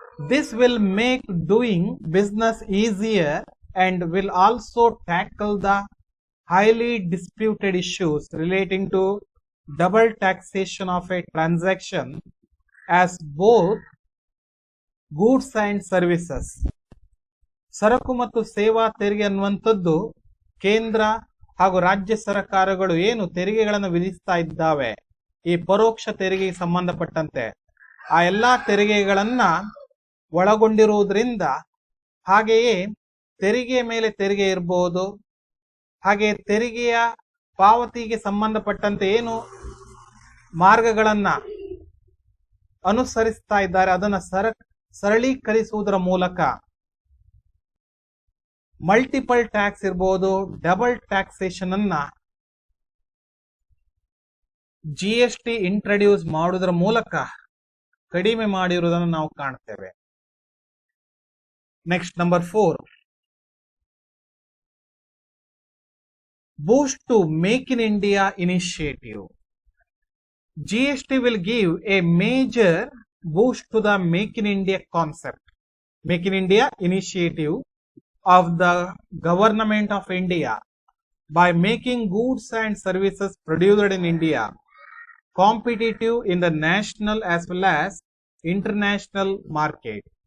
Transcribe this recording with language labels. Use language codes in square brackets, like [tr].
[en] This will make doing business easier and will also tackle the highly disputed issues relating to double taxation of a transaction as both goods and services. [kn] ಸರಕು ಮತ್ತು ಸೇವಾ ತೆರಿಗೆ ಅನ್ನುವಂಥದ್ದು ಕೇಂದ್ರ ಹಾಗೂ ರಾಜ್ಯ ಸರ್ಕಾರಗಳು ಏನು ತೆರಿಗೆಗಳನ್ನು ವಿಧಿಸ್ತಾ ಇದ್ದಾವೆ ಈ ಪರೋಕ್ಷ ತೆರಿಗೆಗೆ ಸಂಬಂಧಪಟ್ಟಂತೆ ಆ ಎಲ್ಲಾ ತೆರಿಗೆಗಳನ್ನ ಒಳಗೊಂಡಿರುವುದರಿಂದ, ಹಾಗೆಯೇ ತೆರಿಗೆ ಮೇಲೆ ತೆರಿಗೆ ಇರಬಹುದು, ಹಾಗೆ ತೆರಿಗೆಯ ಪಾವತಿಗೆ ಸಂಬಂಧಪಟ್ಟಂತೆ ಏನು ಮಾರ್ಗಗಳನ್ನ ಅನುಸರಿಸ್ತಾ ಇದ್ದಾರೆ ಅದನ್ನ ಸರಳೀಕರಿಸುವುದರ ಮೂಲಕ ಮಲ್ಟಿಪಲ್ ಟ್ಯಾಕ್ಸ್ ಇರ್ಬೋದು, ಡಬಲ್ ಟ್ಯಾಕ್ಸೇಷನ್ ಅನ್ನ GST ಇಂಟ್ರೊಡ್ಯೂಸ್ ಮಾಡುವುದರ ಮೂಲಕ ಕಡಿಮೆ ಮಾಡಿರುವುದನ್ನು ನಾವು ಕಾಣ್ತೇವೆ. [en] Next number 4, boost to Make in India initiative. GST will give a major boost to the Make in India concept, Make in India initiative of the government of India by making goods and services produced in India competitive in the national as well as international market.